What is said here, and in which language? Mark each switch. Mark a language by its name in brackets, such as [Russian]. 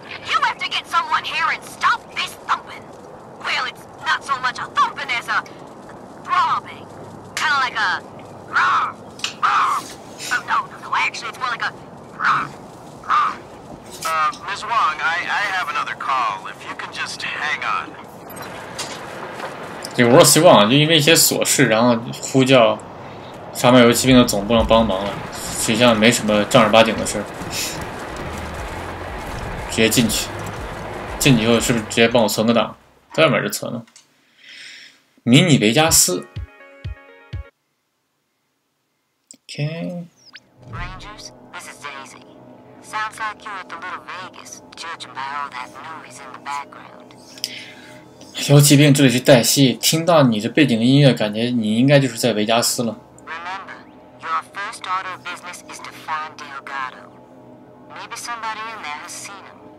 [English] You have to get someone here and stop this thumping! Well, it's not so much a thumping as a throbbing. Kinda like a... Oh, no, actually it's more like a... Ms. Wong, I have another call. If you can just hang on. [Chinese] 这个我希望就因为一些琐事，然后呼叫沙漠游骑兵的总部上帮忙了，实际上没什么正儿八经的事儿。直接进去，进去以后是不是直接帮我存个档？在外面就存了。迷你维加斯。 OK。 [English] Rangers, this is DAYZ. Sounds like you're at the Little Vegas, judging by all that noise in the background. [Chinese] 游骑兵，这里是黛西。听到你这背景的音乐，感觉你应该就是在维加斯了。 [English] Remember, your first order of business is to find Delgado. Maybe somebody in there has seen him.